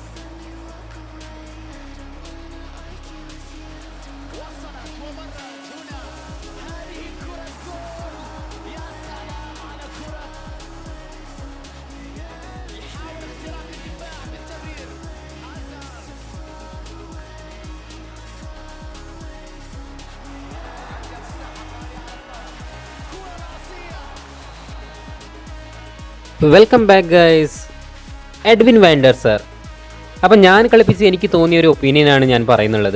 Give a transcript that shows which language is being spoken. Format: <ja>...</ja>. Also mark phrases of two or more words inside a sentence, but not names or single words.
<ar>وصلت ومرت هنا، هذه الكرة جول. يا سلام على كرة، يحاول اختراق الدفاع بالتمرير.</ar> <en>welcome back guys. എഡ്വിൻ വാൻഡർ സാർ.</en> <ml>അപ്പം ഞാൻ കളിപ്പിച്ച് എനിക്ക് തോന്നിയൊരു ഒപ്പീനിയനാണ് ഞാൻ പറയുന്നുള്ളത്.</ml>